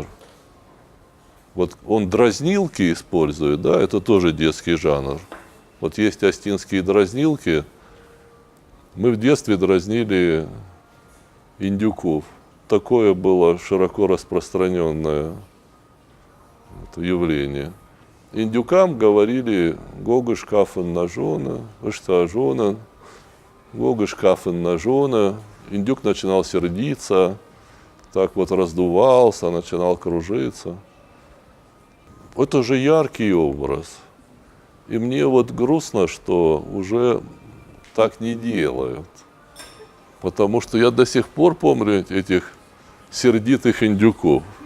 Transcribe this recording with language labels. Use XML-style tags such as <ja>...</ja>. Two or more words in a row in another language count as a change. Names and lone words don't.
<ru>Вот он дразнилки использует, да, это тоже детский жанр. Вот есть остинские дразнилки. Мы в детстве дразнили индюков. Такое было широко распространенное явление. Индюкам говорили</ru> <os>«Гогыш кафен на жона», «Ишта жона», «Гогыш кафен на жона».</os> <ru>Индюк начинал сердиться, так вот раздувался, начинал кружиться. Это же яркий образ. И мне вот грустно, что уже так не делают. Потому что я до сих пор помню этих сердитых индюков.</ru>